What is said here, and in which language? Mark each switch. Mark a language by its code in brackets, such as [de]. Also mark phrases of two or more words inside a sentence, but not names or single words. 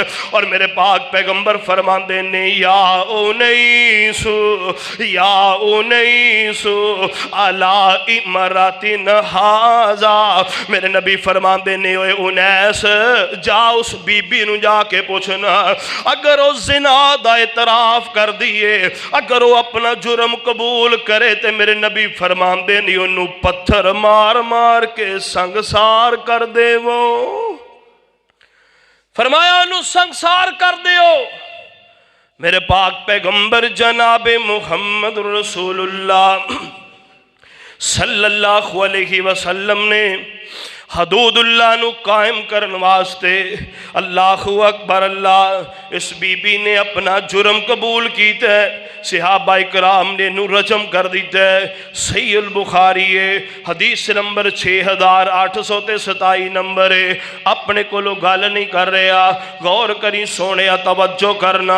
[pa] اور میرے پاک پیغمبر فرماندے نے [ar] يا أنيس على امرأة هذا, [pa] میرے نبی فرماندے نے اوئے انیس جا اس بی بی نوں جا کے پچھنا اگر وہ زنا دا اعتراف کر دئے، اگر وہ اپنا جرم قبول کرے تو میرے نبی فرماندے نے اونوں پتھر مار مار کے سنگسار کر دیوو. فرمایا اونوں سنگسار کر دیو. میرے پاک پیغمبر جنابِ محمد رسول اللہ [ar] صلى الله عليه وسلم [pa] نے حدود اللہ نوں قائم کرنے واسطے [ar] الله أكبر [pa] اللہ اس بی بی نے اپنا جرم قبول کیتا ہے، صحابہ اکرام نے نوں رجم کر دتا ہے. صحیح بخاری ہے حدیث نمبر 6827 نمبر ہے. اپنے کولوں گل نہیں کر رہا، غور کری سونے توجہ کرنا.